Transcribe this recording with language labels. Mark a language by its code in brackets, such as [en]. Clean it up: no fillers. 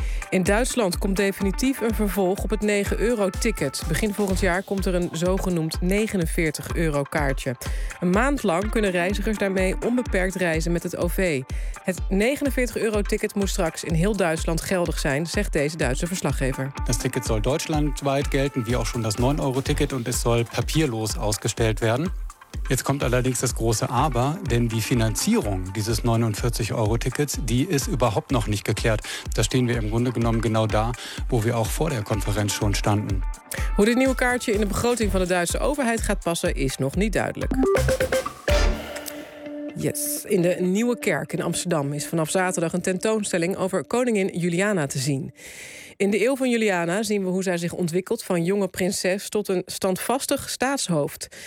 [nl] In Duitsland komt definitief een vervolg op het 9-euro-ticket. Begin volgend jaar komt er een zogenoemd 49-euro-kaartje. Een maand lang kunnen reizigers daarmee onbeperkt reizen met het OV. Het 49-euro-ticket moet straks in heel Duitsland geldig zijn, zegt deze Duitse verslaggever. [de] Das ticket soll deutschlandweit gelden, wie auch schon das 9-euro-ticket, und es soll papierlos ausgestellt werden. Jetzt kommt allerdings das große Aber, denn die Finanzierung dieses 49-Euro-Tickets, die ist überhaupt noch nicht geklärt. Da stehen wir im Grunde genommen genau da, wo wir auch vor der Konferenz schon standen. [nl] Hoe dit nieuwe kaartje in de begroting van de Duitse overheid gaat passen, is nog niet duidelijk. Yes, in de Nieuwe Kerk in Amsterdam is vanaf zaterdag een tentoonstelling over koningin Juliana te zien. In de eeuw van Juliana zien we hoe zij zich ontwikkelt van jonge prinses tot een standvastig staatshoofd.